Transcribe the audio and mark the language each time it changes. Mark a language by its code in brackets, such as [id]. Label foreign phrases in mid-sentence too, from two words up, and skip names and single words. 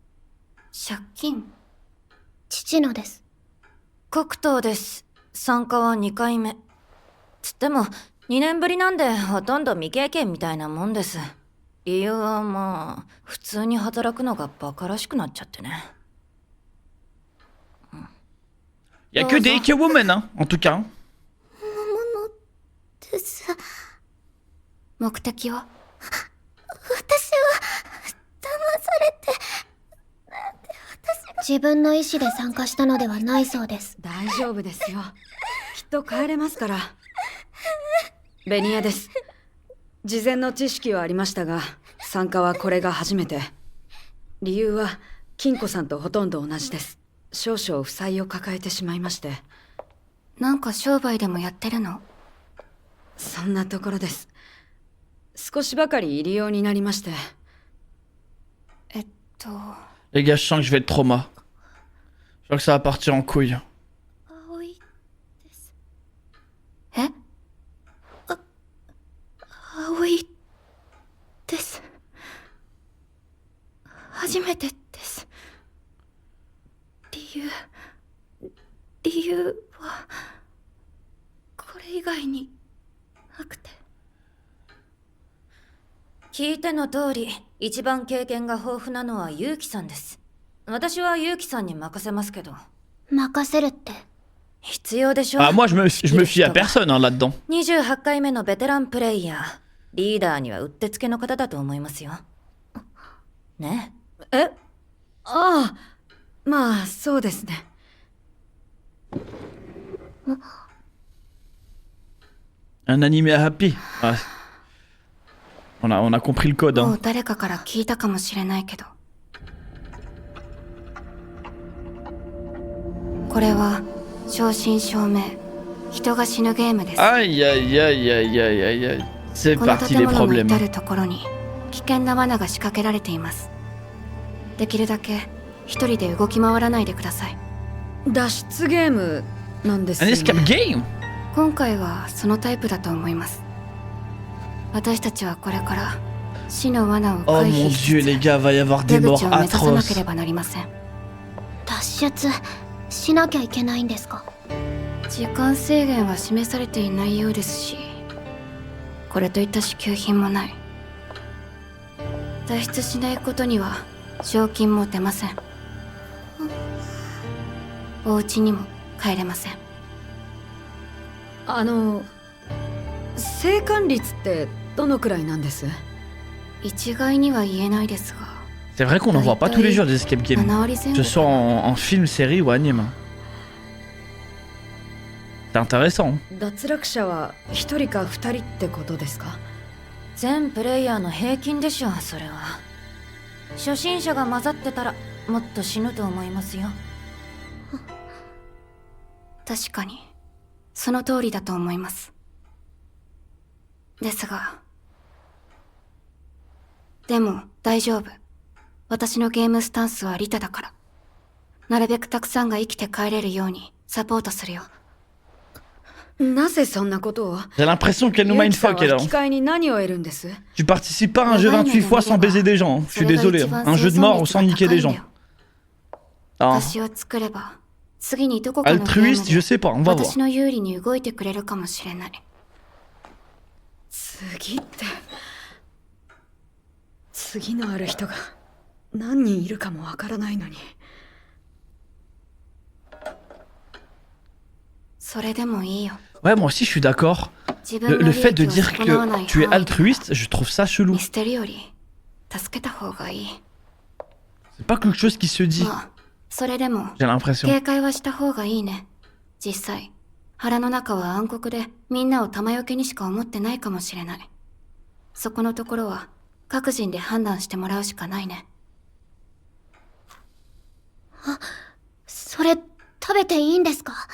[ja] 借金？父のです。黒糖です。参加は2回目。つっても2年ぶりなんでほとんど未経験みたいなもんです。理由はまあ普通に働くのがバカらしくなっちゃってね。 [fr] Y a que des Ikewomen, hein, en tout cas. [ja] です。目的は？私は騙されて。自分の意思で参加したのではないそうです。大丈夫ですよ。きっと帰れますから。ベニヤです。事前の知識はありましたが、参加はこれが初めて。理由は金子さんとほとんど同じです。少々負債を抱えてしまいまして。なんか商売でもやってるの？そんなところです。少しばかり入り用になりまして。 [fr] Les gars, je sens que je vais être trauma. Je crois que ça va partir en couille. [ja] 葵です。え？葵です。初めてです。理由はこれ以外になくて。聞いての通り、一番経験が豊富なのはユウキさんです。私はユウキさんに任せますけど。任せるって？必要でしょ。 [fr] Ah, moi, je me fie à personne hein, là-dedans. [ja] 28 回目のベテランプレイヤー。リーダーにはうってつけの方だと思いますよ。ねえ？ああ、まあそうですね。 [fr] Un animé à Happy. Ah. On a compris le code. [ja] も [fr] Hein. [ja] う誰かから聞いたかもしれないけど。これは正真正銘人が死ぬゲームです。 [fr] Aïe, aïe, aïe, aïe, aïe, aïe, aïe. C'est [ja] この [fr] parti [ja] 建 [fr] les [ja] 物の [fr] problèmes. [ja] 至るところに危険な罠が仕掛けられています。できるだけ一人で動き回らないでください。脱出ゲームなんです [fr] Un [ja] よ [fr] escape [ja] ね。 [fr] game? [ja] 今回はそのタイプだと思います。私たちはこれから死の罠を [fr] Oh [ja] 回 [fr] mon [ja] 避し [fr] dieu, [ja] つ [fr] les [ja] つ [fr] gars, va y avoir des [ja] 出 [fr] morts [ja] 口を目指さなけ [fr] atroces. [ja] ればなりません。脱出しなきゃいけないんですか？時間制限は示されていないようですし、これといった支給品もない。脱出しないことには賞金も出ません。お家にも帰れません。生還率ってどのくらいなんです？一概には言えないですが、 [fr] C'est vrai qu'on n'en voit pas tous les jours des escape games. [ja] 7 割前 [fr] Que [ja] 後 [fr] ce soit en film, série ou anime. C'est intéressant. [ja] 脱落者は1人か2人ってことですか？全プレイヤーの平均でしょう。それは初心者が混ざってたらもっと死ぬと思いますよ。確かにその通りだと思います。ですが、でも大丈夫。私のゲームスタンスはリタだから、なるべくたくさんが生きて帰れるようにサポートするよ。なぜそんなことを？ [fr] J'ai l'impression qu'elle nous met une [ja] さん [fr] fuck, [ja] は [fr] elle. [ja] 引き換えに何を得るんです？ [fr] Tu participes pas à un jeu 28 fois sans baiser des gens. Je suis désolé. Un jeu de mort sans niquer des gens. Ah. [ja] 私を作れば次にどこかのゲーム [fr] Altruiste, je [ja] で [fr] sais pas, on va voir. [ja] 私の有利に動いてくれるかもしれない。次って、次のある人が何人いるかもわからないのに。それでもいいよ。 [fr] Ouais, moi aussi je suis d'accord. [ja] 自分 [fr] Le [ja] の [fr] fait [ja] 利 [fr] de [ja] 益を [fr] dire [ja] 損なわない [fr] que tu es [ja] 範囲で [fr] altruiste, je trouve ça chelou. [ja] 見捨てるより助けた方がいい。 [fr] C'est pas quelque chose qui se dit, [ja] まあ、それでも [fr] j'ai l'impression. [ja] 警戒はした方がいいね。実際腹の中は暗黒でみんなを玉よけにしか思ってないかもしれない。そこのところは各人で判断してもらうしかないね。あ、それ食べていいんですか？